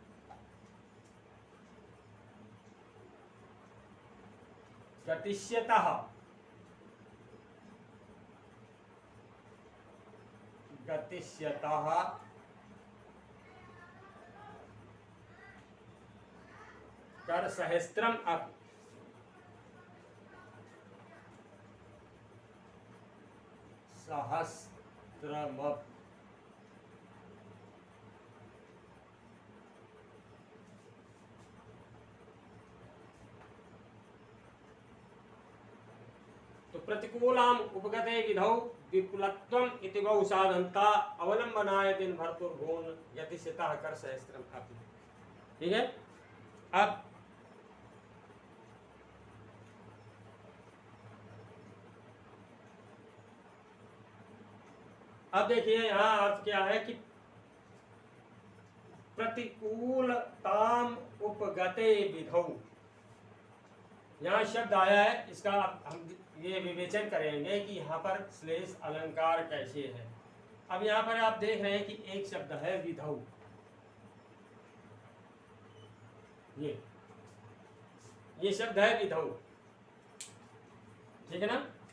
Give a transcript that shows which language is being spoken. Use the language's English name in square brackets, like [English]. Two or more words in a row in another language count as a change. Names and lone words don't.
[Sanskrit] गतिष्यतः कर सहस्त्रम अपि, सहस्त्रमपि। तो प्रतिकूलाम उपगते विधौ विपुलत्वम इति बहु साधनता अवलंबनाय दिन भर्तुर्भूम गतिष्यतः कर सहस्त्रम अपि। [Hindi] ठीक है। अब देखिए यहाँ अर्थ क्या है कि [Sanskrit] प्रतिकूलताम उपगते विधौ, [Hindi] यहाँ शब्द आया है, इसका हम ये विवेचन करेंगे कि यहाँ पर श्लेष अलंकार कैसे है। अब यहाँ पर आप देख रहे हैं कि एक शब्द है विधौ, ये शब्द है विधौ, ठीक है ना।